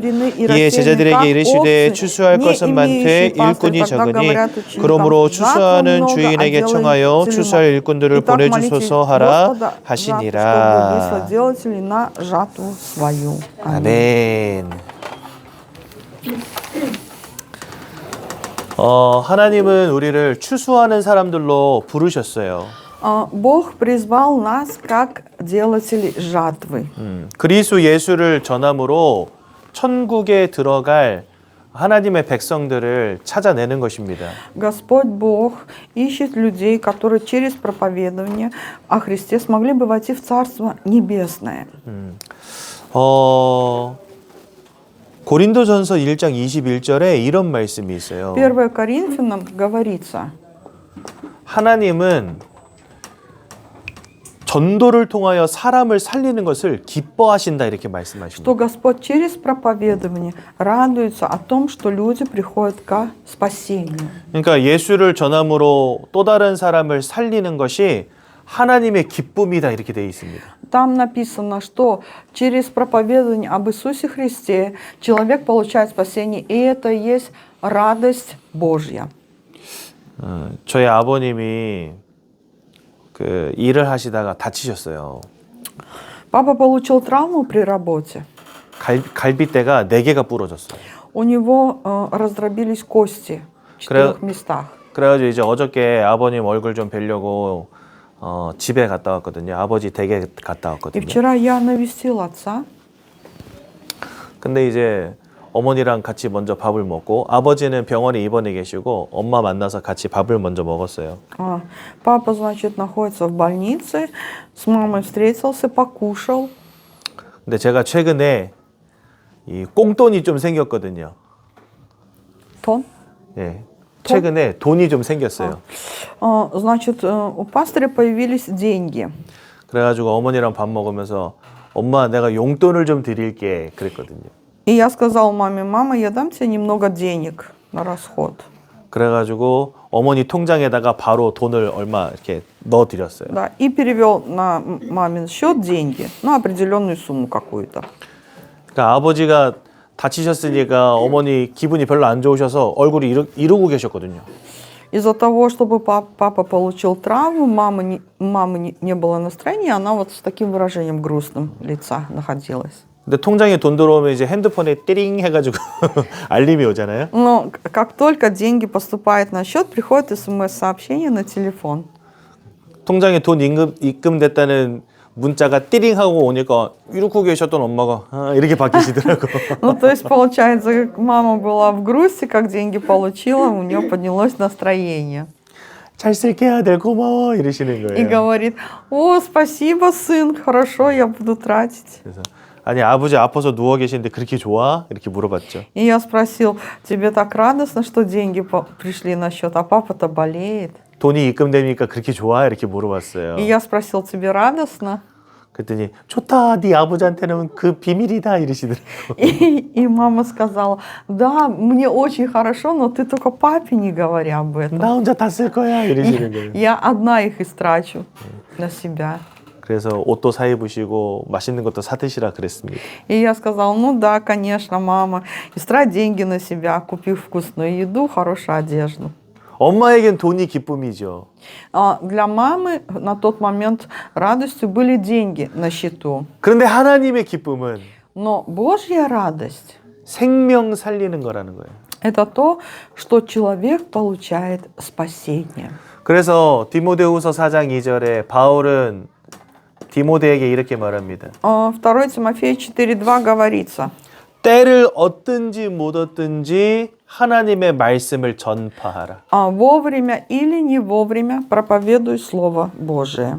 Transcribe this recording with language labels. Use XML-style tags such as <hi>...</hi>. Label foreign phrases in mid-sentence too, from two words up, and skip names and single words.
<ko>이에 제자들에게 이르시되 추수할 것은 많되 일꾼이 적으니 그러므로 추수하는 주인에게 청하여 추수할 일꾼들을 보내주소서 하라 하시니라. 아멘. 하나님은 우리를 추수하는 사람들로 부르셨어요.</ko> <ru>Бог призвал нас как делателей жатвы.</ru> <ko>그리스도 예수를 전함으로 천국에 들어갈 하나님의 백성들을 찾아내는 것입니다.</ko> <ru>Господь Бог ищет людей, которые через проповедование о Христе смогли бы войти в Царство Небесное.</ru> <ko>고린도전서 1장 21절에 이런 말씀이 있어요.</ko> <ru>1 Коринфянам говорится,</ru> <ko>하나님은 전도를 통하여 사람을 살리는 것을 기뻐하신다 이렇게 말씀하십니다.</ko> <ru>что Господь через проповедование радуется о том, что люди приходят к спасению.</ru> <ko>그러니까 예수를 전함으로 또 다른 사람을 살리는 것이 하나님의 기쁨이다 이렇게 되어 있습니다.</ko> <ru>Там написано, что через проповедование об Иисусе Христе человек получает спасение, и это есть радость Божья.</ru> <ko>저희 아버님이 그 일을 하시다가 다치셨어요.</ko> <ru>Папа получил травму при работе.</ru> <ko>갈비뼈가 4개가 부러졌어요.</ko> <ru>У него раздробились кости в 4 местах.</ru> <ko>그래가지고 이제 어저께 아버님 얼굴 좀 뵈려고 집에 갔다 왔거든요. 아버지 댁에 갔다</ko> <ru>И</ru> <ko>왔거든요.</ko> <ru>вчера я навестил отца.</ru> <ko>근데 이제 어머니랑 같이 먼저 밥을 먹고 아버지는 병원에 입원해 계시고 엄마 만나서 같이 밥을 먼저 먹었어요.</ko> <ru>Папа, значит, находится в больнице, с мамой встретился, покушал.</ru> <ko>근데 제가 최근에 이 꽁돈이 좀 생겼거든요.</ko> <ru>Тон?</ru> <ko>예. 최근에 돈이 좀 생겼어요.</ko> <ru>Значит, у пастыря появились деньги.</ru> <ko>그래가지고 어머니랑 밥 먹으면서 엄마 내가 용돈을 좀 드릴게 그랬거든요.</ko> <ru>И я сказал маме, мама, я дам тебе немного денег на расход.</ru> <ko>그래가지고 어머니 통장에다가 바로 돈을 얼마 이렇게 넣어드렸어요.</ko> <ru>Да, и перевел на мамин счет деньги, ну, определенную сумму какую-то.</ru> <ko>그러니까 아버지가 다치셨으니까 어머니 기분이 별로 안 좋으셔서 얼굴이 이러고 계셨거든요.</ko> <ru>Из-за того, чтобы папа получил травму, мамы не было настроения, она вот с таким выражением грустным лица находилась.</ru> <ko>근데 통장에 돈 들어오면 이제 핸드폰에 띠링 해가지고 알림이 오잖아요.</ko> <ru>Но как только деньги поступают на счет, приходит смс-сообщение на телефон.</ru> <ko>통장에 돈 입금됐다는 문자가 띠링하고 오니까 이러고 계셨던 엄마가 이렇게 바뀌시더라고.</ko> <ru>Ну, то есть, получается, как мама была в грусти, как деньги получила, у нее поднялось настроение.</ru> <ko>잘 쓸게 아들 고마워 이러시는</ko> <ru>И</ru> <ko>거예요.</ko> <ru>говорит, о, спасибо, сын, хорошо, я буду тратить.</ru> <ko>그래서 아니 아버지 아파서 누워 계시는데 그렇게 좋아? 이렇게 물어봤죠.</ko> <ru>И я спросил, тебе так радостно, что деньги пришли на счет, а папа-то болеет?</ru> <ko>돈이 입금되니까 그렇게 좋아? 이렇게 물어봤어요.</ko> <ru>И я спросил, тебе радостно?</ru> <ko>그랬더니 좋다. 네 아버지한테는 그 비밀이다 이러시더라고.</ko> <ru>И мама сказала, да, мне очень хорошо, но ты только папе не говори об этом.</ru> <ko>나 혼자 다 쓸 거야 이러시는 거예요.</ko> <ru>Я одна их истрачу на себя.</ru> <ko>그래서 옷도 사 입으시고 맛있는 것도 사 드시라 그랬습니다.</ko> <ru>И я сказала, ну да, конечно, мама, истрать деньги на себя, купив вкусную еду, хорошую одежду.</ru> <ko>엄마에겐 돈이 기쁨이죠.</ko> <ru>Для мамы на тот момент радостью были деньги на счету.</ru> <ko>그런데 하나님의 기쁨은</ko> <ru>Но Божья радость</ru> <ko>생명 살리는 거라는 거예요.</ko> <ru>это то, что человек получает спасение.</ru> <ko>그래서 디모데후서 4장 2절에 바울은 디모데에게 이렇게 말합니다.</ko> <ru>2 Тимофея 4:2 говорится:</ru> <ko>때를 얻든지 못 얻든지 하나님의 말씀을 전파하라.</ko> <ru>Вовремя или не вовремя проповедуй Слово Божие.</ru>